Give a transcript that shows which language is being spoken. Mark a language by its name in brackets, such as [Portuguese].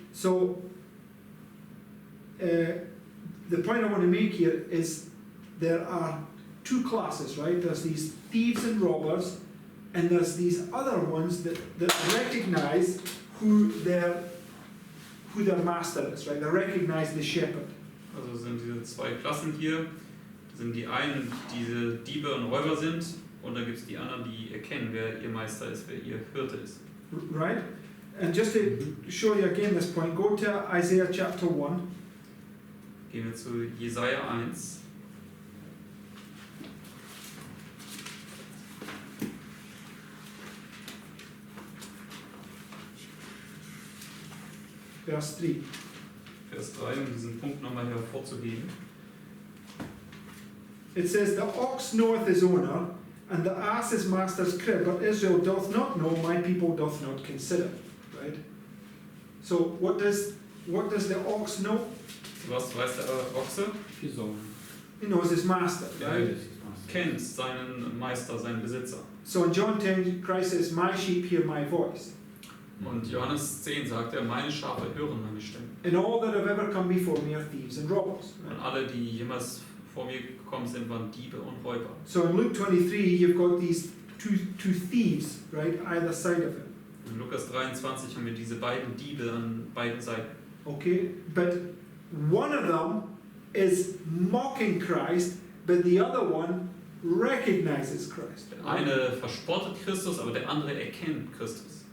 [English] So, the point I want to make here is there are two classes, right? There's these thieves and robbers, and there's these other ones that recognize who their master is, right? They recognize the shepherd. [German] Also sind diese zwei Klassen hier, sind die einen, die diese Diebe und Räuber sind, und dann gibt es die anderen, die erkennen, wer ihr Meister ist, wer ihr Hirte ist. [English] Right? And just to show you again this point, go to Isaiah chapter 1. [German] Gehen wir zu Jesaja 1. Vers 3. Vers 3, um diesen Punkt nochmal hervorzuheben. [English] It says, The ox knoweth his owner, and the ass his master's crib, but Israel doth not know, my people doth not consider. Right? So what does the ox know? [German] Was weiß der Ochse? [English] He knows his master, right? [German] Kennt seinen Meister, seinen Besitzer. [English] So in John 10, Christ says, My sheep hear my voice. [German] Und Johannes 10 sagt er, meine Schafe hören meine Stimme. [English] And all that have ever come before me are thieves and robbers. [German] Und alle, die jemals vor mir gekommen sind, waren Diebe und Räuber. [English] So in Luke 23, you've got these two thieves, right, either side of him. [German] In Lukas 23 haben wir diese beiden Diebe an beiden Seiten. [English] Okay, but one of them is mocking Christ, but the other one recognizes Christ. [German] Der eine verspottet Christus, aber der andere erkennt Christus.